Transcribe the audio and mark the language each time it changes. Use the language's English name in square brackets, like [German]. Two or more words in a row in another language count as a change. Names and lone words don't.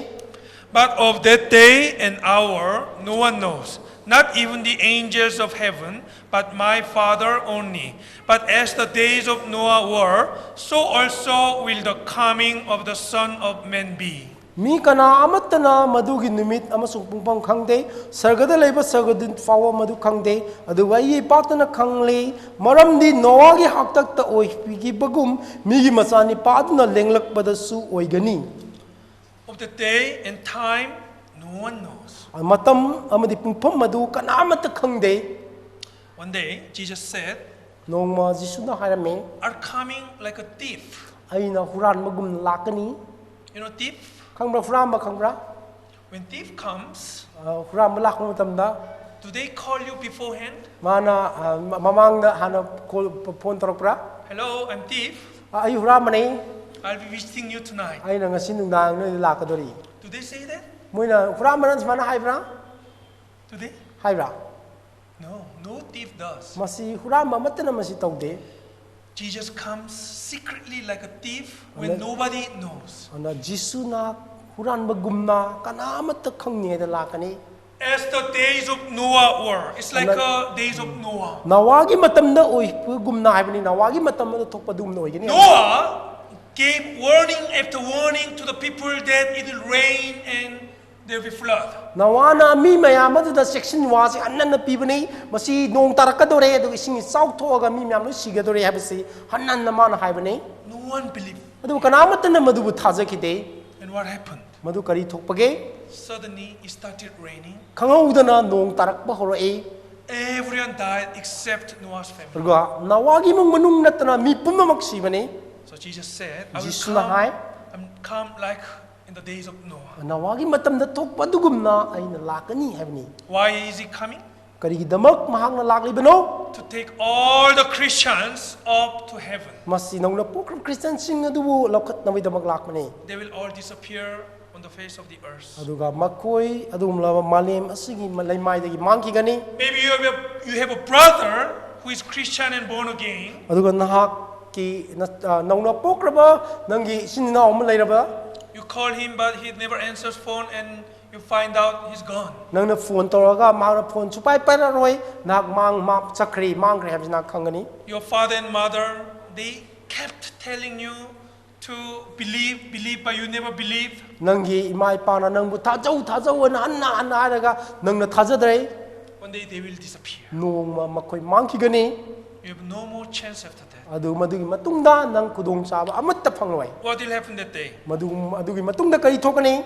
[English] But of that day and hour no one knows, not even the angels of heaven, but my Father only. But as the days of Noah were, so also will the coming of the Son of Man be. [Manipuri] ꯃꯤ ꯀꯅꯥ ꯑꯃꯠꯇꯅ ꯃꯗꯨꯒꯤ ꯅꯨꯃꯤꯠ ꯑꯃꯁꯨꯡ ꯄꯨꯡꯐꯝ ꯈꯪꯗꯦ ꯁꯔꯒꯗ ꯂꯩꯕ ꯁꯔꯒꯗꯨꯠ ꯐꯥꯎꯕ ꯃꯗꯨ ꯈꯪꯗꯦ ꯑꯗꯨꯒ ꯑꯩꯒꯤ ꯏꯄꯥꯛꯇꯅ ꯈꯪꯂꯤ ꯃꯔꯝꯗꯤ ꯅꯣꯋꯥꯒꯤ ꯍꯥꯛꯇꯛꯇ ꯑꯣꯏꯈꯤꯕꯒꯨꯝ ꯃꯤꯒꯤ ꯃꯆꯥꯅꯤꯄꯥ ꯑꯗꯨꯅ ꯂꯦꯡꯂꯛꯄꯗꯁꯨ ꯑꯣꯏꯒꯅꯤ [English] Of the day and time no one knows. [Manipuri] ꯃꯇꯝ ꯑꯃꯗꯤ ꯄꯨꯡꯐꯝ ꯑꯗꯨ kanaamata khangde [English] One day Jesus said, [Manipuri] nongma jisuna hairame [English] are coming like a thief. [Manipuri] aina huranbagum lakani [English] You know thief? [Manipuri] khangbra huramba khangbra [English] When thief comes, [Manipuri] huramba lakpa matamda [English] do they call you beforehand? [Manipuri] mana mamangda hana phone tarakpra [English] Hello, I'm thief. [Manipuri] ai huramani [English] I'll be visiting you tonight. [Manipuri] aina ngasi nungdang noi lakadori [English] Do they say that? [Manipuri] moina huramaran mana haibra [English] Do they? [Manipuri] haibra [English] No, no thief does. [Manipuri] masi huramba matana masi tawde [English] Jesus comes secretly like a thief when nobody knows. [Manipuri] ana jisuna huranbagumna kanaamata khangne da lakani [English] As the days of Noah were. It's like days of Noah. [Manipuri] nawagi matamda oi gumna haibani nawagi matamda thokpa dumna oigani [English] Noah gave warning after warning to the people that it will rain and there will be flood. [Manipuri] nawana mi mayam da section wa se annan pibani masi nong tarakadore adu ising sauk thoga mi mayam no sigadore habasi hannan na man haibani [English] No one believed. [Manipuri] adu kanamatna madubu thajaki [English] And what happened? [Manipuri] madu kari thokpage [English] Suddenly it started raining. [Manipuri] khangudana nong tarakpa horoe [English] Everyone died except Noah's family. [Manipuri] ruga nawagi mong manung natna mi pumamak sibani [English] So Jesus said, I will [Manipuri] Jesus na hai [English] come like in the days of Noah. [Manipuri] nawagi matamda thokpa dugumna aina lakani haibani [English] Why is he coming? [Manipuri] karigidamak mahakna laklibano [English] To take all the Christians up to heaven. [Manipuri] masi nongna pokram christian sing adubu lokhat nawidamak lakmani [English] They will all disappear on the face of the earth. [Manipuri] aduga makoi adumla malem asigi malaimai dagi mangkigani [English] Maybe you have a brother who is Christian and born again. [Manipuri] aduga nahak ki nongna pokraba nangi sinina om leiraba [English] You call him but he never answers phone and you find out he's gone. [Manipuri] nangna phone toraga mangna phone supai pararoi nak mang ma chakri mangre habjina khangani [English] Your father and mother, they kept telling you to believe, but you never believed. [Manipuri] nangi imai pana nangbu thajau an anna haraga nangna thajadre [English] One day they will disappear. [Manipuri] nongma makoi mangkigani [English] You have no more chance after that. [Manipuri] adu madugi matungda nang kudong chaba amatta phangloi [English] What will happen that day? [Manipuri] madugi matungda kari thokani